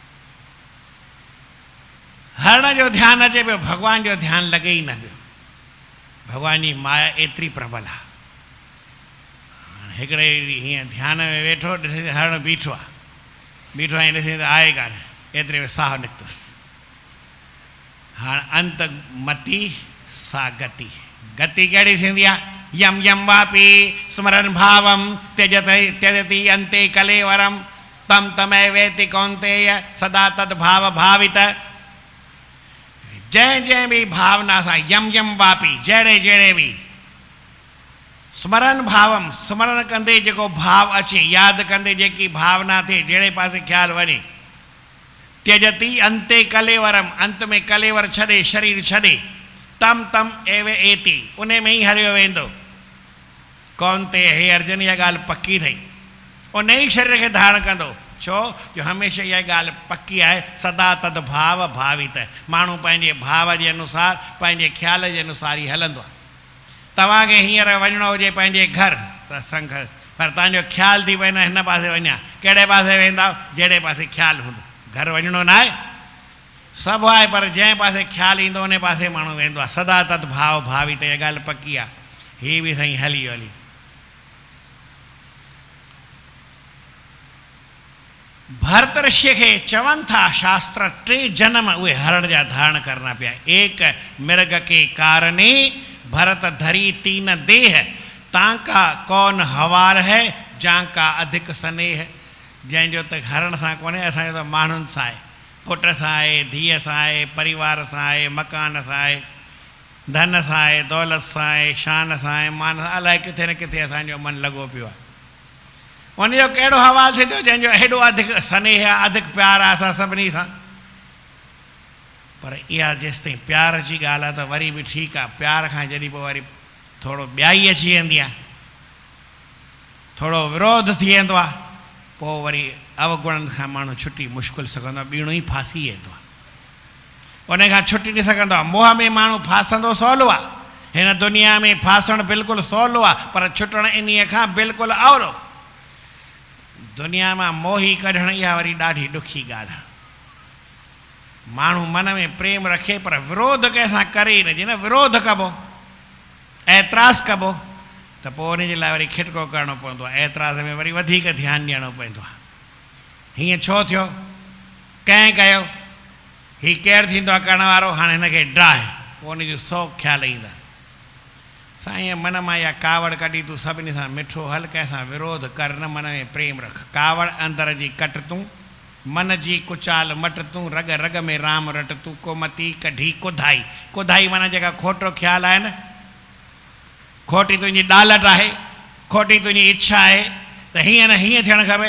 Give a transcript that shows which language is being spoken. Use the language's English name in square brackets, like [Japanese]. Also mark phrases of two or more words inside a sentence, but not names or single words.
[Sindhi] हरण जो ध्यानु अचे पियो, भॻवान जो ध्यानु लॻे ई न पियो। भॻवान जी माया एतिरी प्रबल आहे। हिकिड़े हीअं ध्यान में वेठो, ॾिसे हरण बीठो आहे ऐं ॾिसे त आहे कान, एतिरे में साहु निकितुसि। हाणे [Sanskrit] अंत मती सा गति [Sindhi] कहिड़ी थींदी आहे? [Sanskrit] यम यम वापी स्मरण भावम त्यजति अंते कलेवरम तम तमय वेति कौन्तेय सदा तद भाव भावित। [Sindhi] जंहिं बि भावना सां [Sanskrit] यम यम वापी, [Sindhi] जहिड़े बि [Sanskrit] स्मरण भावम, [Sindhi] स्मरण कंदे जेको भाव अचे, यादि कंदे जेकी भावना थिए, जहिड़े पासे ख़्यालु वञे, [Sanskrit] त्यजति अंते कलेवरम, [Sindhi] अंत में कलेवर छॾे, शरीर छॾे, [Sanskrit] तम तम एव एति, [Sindhi] उन में ई हलियो वेंदो। कौन्ते, हे अर्जुन, इहा ॻाल्हि पकी अथई, उन ई शरीर खे धारण कंदो। छो जो हमेशह इहा ॻाल्हि पकी आहे, [Sanskrit] सदा तद भाव भावित, [Sindhi] माण्हू पंहिंजे भाव जे अनुसार, पंहिंजे ख़्याल जे अनुसार ई हलंदो आहे। तव्हांखे हींअर वञिणो हुजे पंहिंजे घर सत्संग, पर तव्हांजो ख़्यालु थी पए न हिन पासे वञा, कहिड़े पासे वेंदा? जहिड़े पासे ख़्यालु हूंदो। घर वञिणो न आहे, सभु आहे, पर जंहिं पासे ख़्यालु ईंदो उन पासे माण्हू वेंदो आहे। [Sanskrit] सदा तद भाव भावित, [Sindhi] इहा ॻाल्हि पकी आहे। हीअ बि साईं हली वियो हली। भरत ऋषि खे चवनि था शास्त्र, 3 जन्म उहे हरण जा धारण करना पिया। [Hindi] एक मृग के कारणे भरत धरी 3 देह, तांका कौन हवार है जांका अधिक स्नेह। [Sindhi] जंहिंजो त हरण सां कोन्हे, असांजो त माण्हुनि सां आहे, पुट सां आहे, धीअ सां आहे, परिवार सां आहे, मकान सां आहे, धन सां आहे, दौलत सां आहे, शान सां आहे, मान सां, अलाए किथे न किथे असांजो मन लॻो पियो आहे। उनजो कहिड़ो हवालु थींदो जंहिंजो हेॾो अधिक स्नेह आहे, अधिक प्यारु आहे असां सभिनी सां। पर इहा जेसिताईं प्यार जी ॻाल्हि आहे त वरी बि ठीकु आहे। प्यार खां जॾहिं पोइ वरी थोरो ॿियाई अची वेंदी आहे, थोरो विरोध थी वेंदो आहे, पोइ वरी अवगुणनि खां माण्हू छुटी मुश्किल सघंदो आहे, ॿीणो ई फासी वेंदो आहे, उन खां छुटी न सघंदो आहे। मोह में माण्हू फासंदो सवलो आहे, हिन दुनिया में फासणु बिल्कुलु सवलो आहे, पर छुटणु इन्हीअ खां बिल्कुलु अवलो। दुनिया मां मोही कढणु इहा वरी ॾाढी ॾुखी ॻाल्हि आहे। माण्हू मन में प्रेम रखे पर विरोध कंहिंसां करे ई न, जीअं न विरोध कबो, ऐतराज़ कबो, त पोइ उन जे लाइ वरी खिटको करिणो पवंदो आहे, ऐतराज़ में वरी वधीक ध्यानु ॾियणो पवंदो आहे। हीअं छो थियो, कंहिं कयो, हीउ केरु थींदो आहे करण वारो, हाणे हिनखे ड्राहे, पोइ उन जूं 100 ख़्याल ईंदा। साईं मन मां इहा कावड़ कढी, तूं सभिनी सां मिठो हल, कंहिंसां विरोध कर न, मन में प्रेम रख। कावड़ अंदर जी कट तूं, मन जी कुचाल मट तूं, रग रग में राम रट तूं, कोमती कढी कुधाई। कुधाई माना जेका खोटो ख़्यालु आहे न, खोटी तुंहिंजी ॾालट आहे, खोटी तुंहिंजी इच्छा आहे, त हीअं न हीअं थियणु खपे।